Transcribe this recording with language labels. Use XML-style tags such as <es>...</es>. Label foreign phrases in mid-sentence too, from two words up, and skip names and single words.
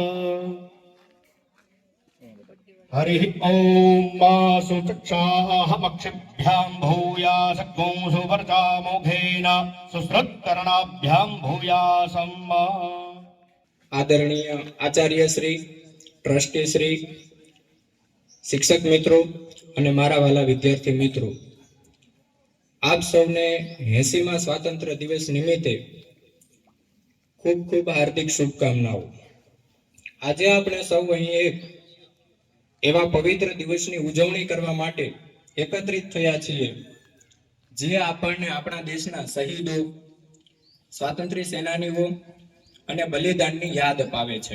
<sa>हरिः ॐ मासु चक्षाहमक्षिभ्यां भूयासग्ं सुवर्चामुखेन सुश्रुतकर्णाभ्यां भूयासम्.</sa> <hi>आदरणीय आचार्य श्री, ट्रस्टी श्री, शिक्षक मित्रों</hi> <gu>અને મારા વાલા વિદ્યાર્થી મિત્રો, આપ સૌને 80મા સ્વાતંત્ર્ય દિવસ નિમિત્તે ખૂબ ખૂબ હાર્દિક શુભકામનાઓ. આજે આપણે સૌ અહીં એક એવા પવિત્ર દિવસની ઉજવણી કરવા માટે એકત્રિત થયા છીએ જે આપણને આપણા દેશના શહીદો, સ્વાતંત્ર્ય સેનાનીઓ અને બલિદાનની યાદ અપાવે છે.</gu>